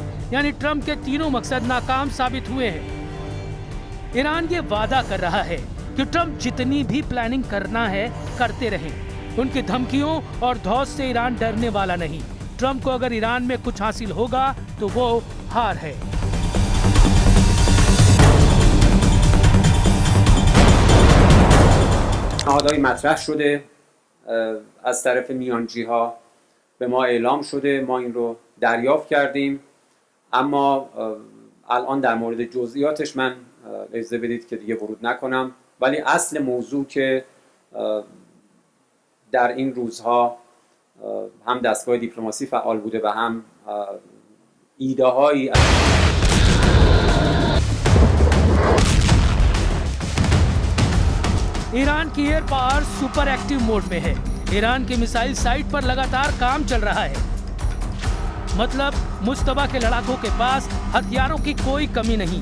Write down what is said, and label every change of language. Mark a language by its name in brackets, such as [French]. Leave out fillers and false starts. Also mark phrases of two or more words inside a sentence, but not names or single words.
[Hindi] यानी ट्रंप के तीनों मकसद नाकाम साबित हुए हैं। ईरान ये वादा कर रहा है कि ट्रंप जितनी भी प्लानिंग करना है करते रहें। उनकी धमकियों और धौस से ईरान डरने वाला नहीं। ट्रंप को अगर ईरान में कुछ हासिल होगा तो वो हार है। [Persian] نهادهای مطرح شده از طرف میانجی‌ها به ما اعلام شده، ما این رو دریافت کردیم، اما الان در مورد جزئیاتش من اجازه بدید که دیگه ورود نکنم، ولی اصل موضوع که در این روزها هم دستگاه دیپلماسی فعال بوده و هم ایده‌هایی [Hindi] ईरान की [English] air power super active mode [Hindi] में है। ईरान के मिसाइल साइट पर लगातार काम चल रहा है, मतलब मुस्तफा के लड़ाकों के पास हथियारों की कोई कमी नहीं।